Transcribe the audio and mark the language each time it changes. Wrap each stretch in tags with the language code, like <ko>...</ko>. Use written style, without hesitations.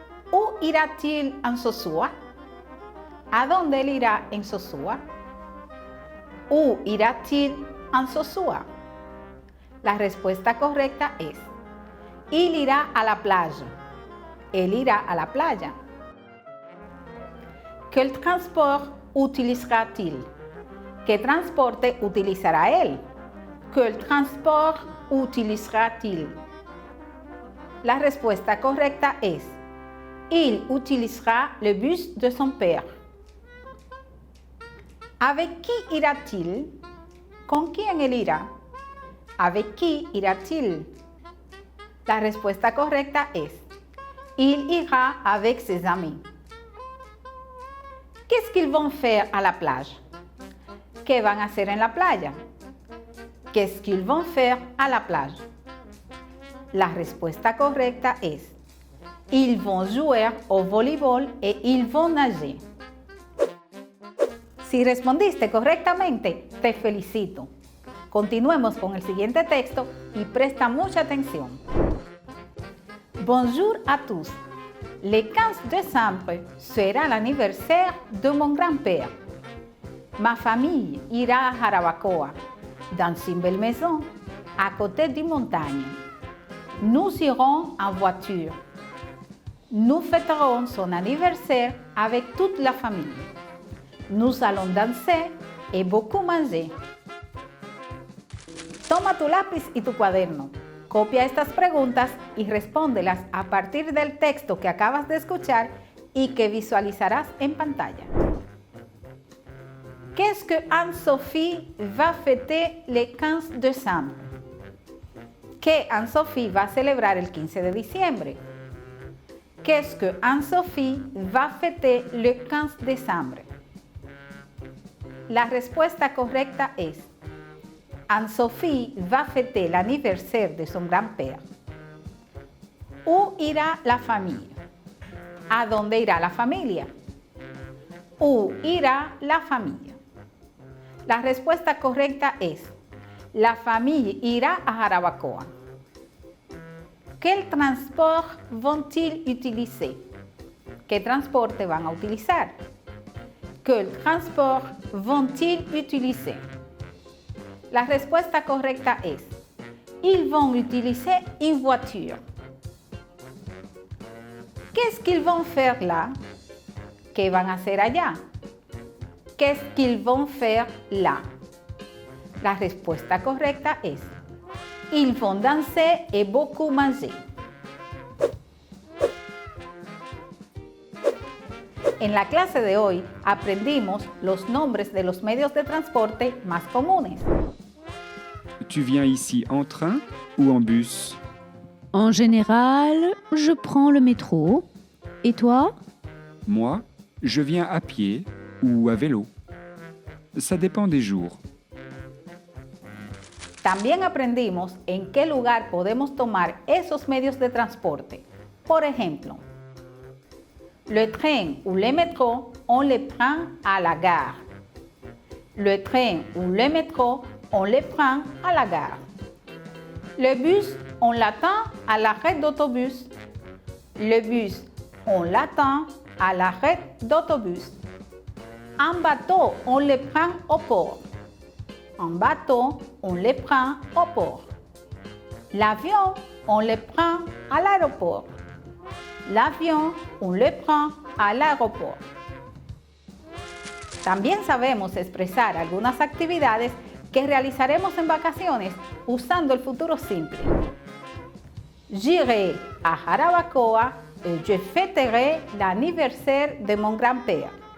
<fr>Où ira-t-il en Sosúa?</fr> <es>¿A dónde él irá en Sosúa?</es> <fr>Où ira-t-il en Sosúa?</fr> <es>La respuesta correcta es: il irá a la playa. Él irá a la playa.</es> <fr>Quel transport utilisera-t-il?</fr> <es>¿Qué transporte utilizará él?</es> <fr>Quel transport utilisera-t-il?</fr> <es>La respuesta correcta es:</es> <fr>il utilisera le bus de son père. ¿Avec qui ira-t-il?</fr> <es>¿Con quién él irá?</es> <fr>¿Avec qui ira-t-il?</fr> <es>La respuesta correcta es:</es> <fr>il ira avec ses amis. Qu'est-ce qu'ils vont faire à la plage?</fr> <es>¿Qué van a hacer en la playa?</es> <fr>Qu'est-ce qu'ils vont faire à la plage?</fr> <es>La respuesta correcta es:</es> <fr>ils vont jouer au voleibol et ils vont nager.</fr> <es>Si respondiste correctamente, te felicito. Continuemos con el siguiente texto y presta mucha atención.</es> <fr>Bonjour à tous. Le 15 décembre sera l'anniversaire de mon grand-père. Ma famille ira à Jarabacoa, dans une belle maison, à côté d'une montagne. Nous irons en voiture. Nous fêterons son anniversaire avec toute la famille. Nous allons danser et beaucoup manger.</fr> <es>Toma tu lápiz y tu cuaderno. Copia estas preguntas y respóndelas a partir del texto que acabas de escuchar y que visualizarás en pantalla.</es> <fr>Qu'est-ce que Anne-Sophie va fêter le 15 décembre?</fr> <es>¿Qué Anne-Sophie va a celebrar el 15 de diciembre?</es> <fr>Qu'est-ce que Anne-Sophie va fêter le 15 décembre?</fr> <es>La respuesta correcta es:</es> <fr>Anne-Sophie va fêter l'anniversaire de son grand-père. Où ira la famille?</fr> <es>¿A dónde irá la familia?</es> <fr>Où ira la familia?</fr> <es>La respuesta correcta es:</es> <fr>la famille ira a Jarabacoa. ¿Quel transport vont-ils utiliser?</fr> <es>¿Qué transporte van a utilizar?</es> <fr>¿Quel transport vont-ils utiliser?</fr> <es>La respuesta correcta es:</es> <fr>ils vont utiliser une voiture. Qu'est-ce qu'ils vont faire là?</fr> <es>¿Qué van a hacer allá?</es> <fr>Qu'est-ce qu'ils vont faire là?</fr> <es>La respuesta correcta es:</es> <fr>ils vont danser et beaucoup manger.</fr> <es>En la clase de hoy aprendimos los nombres de los medios de transporte más comunes.</es> <fr>Tu viens ici en train ou en bus? En général, je prends le métro. Et toi? Moi, je viens à pied ou à vélo. Ça dépend des jours.</fr> <es>También aprendimos en qué lugar podemos tomar esos medios de transporte. Por ejemplo,</es> <fr>le train ou le métro, on les prend à la gare. Le train ou le métro, on les prend à la gare. Le bus, on l'attend à l'arrêt d'autobus. Le bus, on l'attend à l'arrêt d'autobus. Un bateau, on le prend au port. Un bateau, on le prend au port. L'avion, on le prend à l'aéroport. L'avion, on le prend à l'aéroport.</fr> <es>También sabemos expresar algunas actividades que realizaremos en vacaciones usando el futuro simple.</es> <fr>J'irai à Jarabacoa et je fêterai l'anniversaire de mon grand-père.</fr>